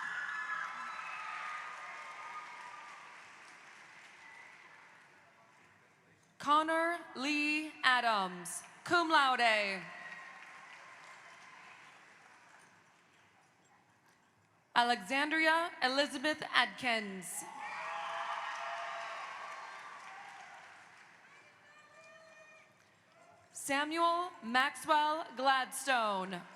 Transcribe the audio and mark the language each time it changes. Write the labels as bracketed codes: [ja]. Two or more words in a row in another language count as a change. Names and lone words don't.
[en] Connor Lee Adams, [la] cum laude. [en] Alexandria Elizabeth Adkins. Samuel Maxwell Gladstone.